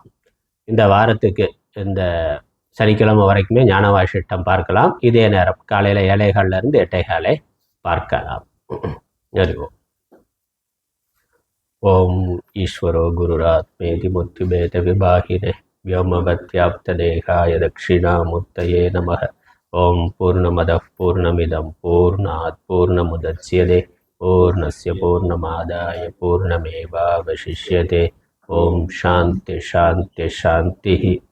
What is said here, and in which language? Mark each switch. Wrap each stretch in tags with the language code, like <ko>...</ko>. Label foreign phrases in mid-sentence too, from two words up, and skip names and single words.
<ta>இந்த வாரத்துக்கு இந்த சனிக்கிழமை வரைக்குமே ஞான வாசிஷ்டம் பார்க்கலாம். இதே நேரம் காலையில் 7:15 8:15 பார்க்கலாம்.</ta> <sa>அறிவோம். ओं ईश्वरो गुरुरात्मेति मूर्तिभेद विभागिने व्योमवत्याप्तदेहाय दक्षिणामूर्तये नमः। ओम पूर्णमदः पूर्णमिदं पूर्णात् पूर्णमुदच्यते पूर्णस्य पूर्णमादाय पूर्णमेवावशिष्यते। ओम शांति शांति शांति।</sa>